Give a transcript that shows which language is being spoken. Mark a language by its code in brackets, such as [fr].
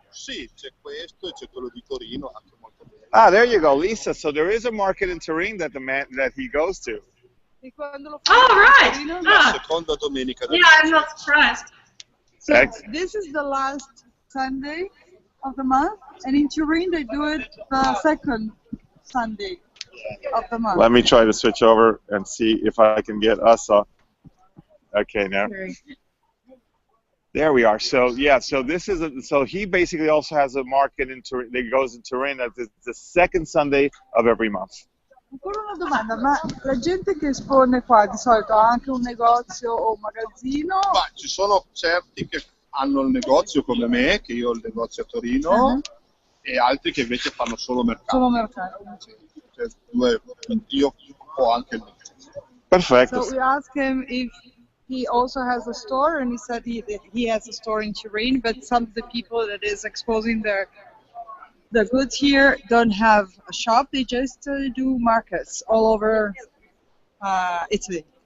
[it] Sì, c'è questo e c'è quello di Torino, anche molto bene. [en] There you go, Lisa. So there is a market in Turin that he goes to. Oh, right. [it] La seconda domenica. [en] Yeah, I'm not surprised. So this is the last Sunday of the month, and in Turin they do it the second Sunday of the month. Let me try to switch over and see if I can get us off. Okay, now there we are. So so this is so he basically also has a market in Turin that goes in Turin. That's the second Sunday of every month. [it] Ancora una domanda, ma la gente che espone qua di solito ha anche un negozio o un magazzino? Ma ci sono certi che hanno il negozio come me, che io ho il negozio a Torino, e altri che invece fanno solo mercato. Solo mercato. Cioè, io ho anche il negozio. Perfetto. [en] So we asked him if he also has a store, and he said he has a store in Turin, but some of the people that is exposing their goods here don't have a shop. They just do markets all over Italy.